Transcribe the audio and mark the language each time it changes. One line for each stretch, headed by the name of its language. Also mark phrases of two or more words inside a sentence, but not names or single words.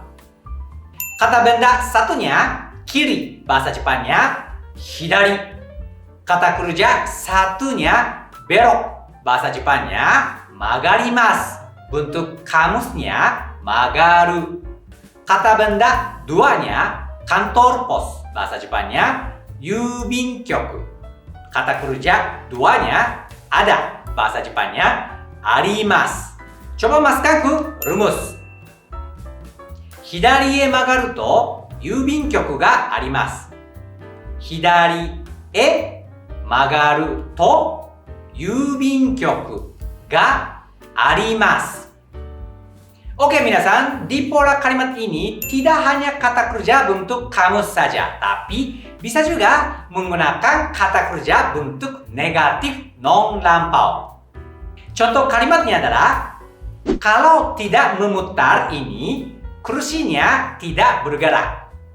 Indonesian: Kata benda satunya kiri, bahasa Jepangnya hidari. Kata kerja satunya belok, bahasa Jepangnya magarimasu. Bentuk kamusnya magaru. Kata benda duanya kantor pos, bahasa Jepangnya yubin-kyoku. Kata kerja duanya ada, bahasa Jepangnya arimasu. Coba masukkan ke rumus.
Japanese: Hidariへ曲がると郵便局があります。左へ曲がると郵便局があります。
Indonesian: Oke minasan, di pola kalimat ini tidak hanya kata kerja bentuk kamus saja, tapi bisa juga menggunakan kata kerja bentuk negatif non lampau. Contoh kalimatnya adalah, kalau tidak memutar ini, kursinya tidak bergerak.